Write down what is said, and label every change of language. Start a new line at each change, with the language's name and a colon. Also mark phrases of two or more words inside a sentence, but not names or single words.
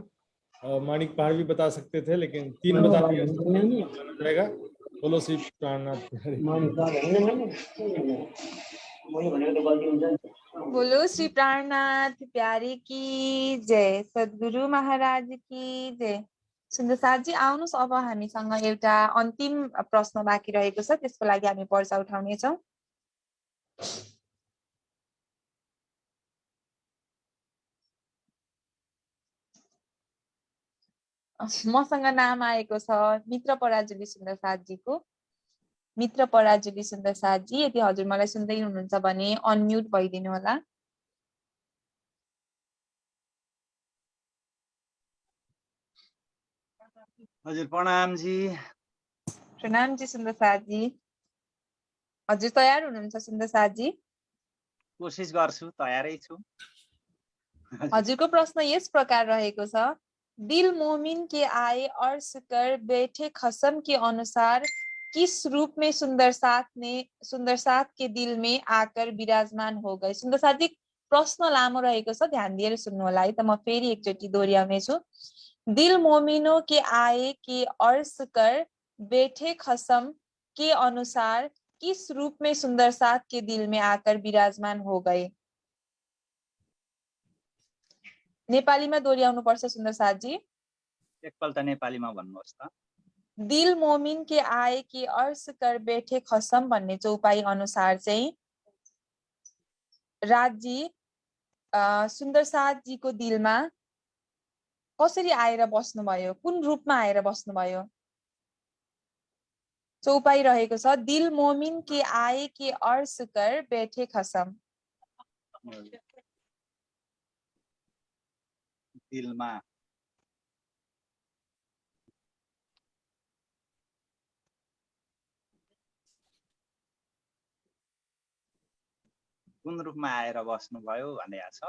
Hindi: माणिक पहाड़ भी बता सकते थे लेकिन 3 बता दिया, जाना जाएगा। बोलो श्री प्राणनाथ बिहारी। बोलो श्री प्राणनाथ प्यारे की जय, सद्गुरु महाराज की जय।
Nepali: सुन्दर साथी आउनुहोस्, अब हामीसँग एउटा अन्तिम प्रश्न बाँकी रहेको छ, त्यसको लागि हामी पर्चा उठाउनेछौँ। मसँग नाम आएको छ मित्र पराजुली सुन्दर साथीको। मित्र पराजुली सुन्दर साथी, यदि हजुर मलाई सुन्दै हुनुहुन्छ भने अनम्युट भइदिनु होला। हजुर प्रणाम जी। प्रणाम जी सुन्दर साथी, हजुर तयार हुनुहुन्छ सुन्दर साथी? कोशिश गर्छु, तयारै छु। हजुरको प्रश्न यस प्रकार रहेको छ,
Hindi: दिल मोमिन के आए अर्श कर बैठे खसम के अनुसार किस रूप में सुंदर साथ के दिल में आकर विराजमान हो गए?
Nepali: सुन्दर साथी प्रश्न लामो रहेको छ, ध्यान दिएर सुन्नु होला है त। म फेरि एकचोटि दोहोऱ्याउने छु।
Hindi: दिल मोमिनो के आए के अर्श कर बैठे खसम के अनुसार किस रूप में सुंदर साथ के दिल में आकर विराजमान हो गए?
Nepali: नेपालीमा दोहोऱ्याउनु पर्छ सुन्दर साथी। एकपल्ट नेपालीमा भन्नुहोस् त।
Hindi: दिल मोमिन के आए कि अर्श कर बैठे खसम
Nepali: भन्ने चौपाई अनुसार चाहिँ राजी सुन्दर साथजीको दिलमा कसरी आएर बस्नुभयो, कुन रूपमा आएर बस्नुभयो? चौपाई रहेको छ,
Hindi: दिल मोमिन के आए कि अर्श कर बैठे खसम।
Nepali: दिलमा कुन रूपमा आएर बस्नुभयो भनेको छ।